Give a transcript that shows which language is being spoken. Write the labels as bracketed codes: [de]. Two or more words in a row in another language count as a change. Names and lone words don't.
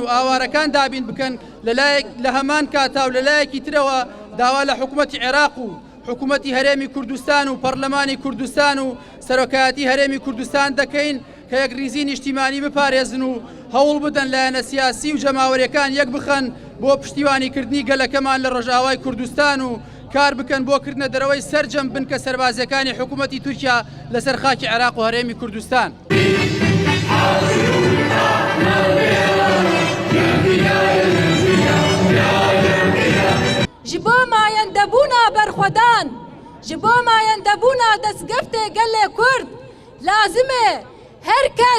[ckb] ئاوارەکان دابین بکەن لە هەمان کاتا و لەلایەکی ترەوە داوا لە حکوومەتی عێراق و حکوومەتی هەرێمی کوردستان و پەرلەمانی کوردستان و سەرۆکایەتی هەرێمی کوردستان دەکەین کە یەک ریزی نیشتیمانی بپارێزن و هەوڵ بدەن لایەنە سیاسی و جەماوەریەکان یەک بخەن بۆ پشتیوانیکردنی گەلەکەمان لە ڕۆژئاوای کوردستان و کار بکەن بۆ کردنە دەرەوەی سەرجەم بن کە سەربازەکانی حکوومەتی تورکیا لەسەر خاکی عێراق و هەرێمی کوردستان. [ku] ji bo mayendebûna berxwedan ji bo mayendebûna destgeftê gelê Kurd lazim e her kes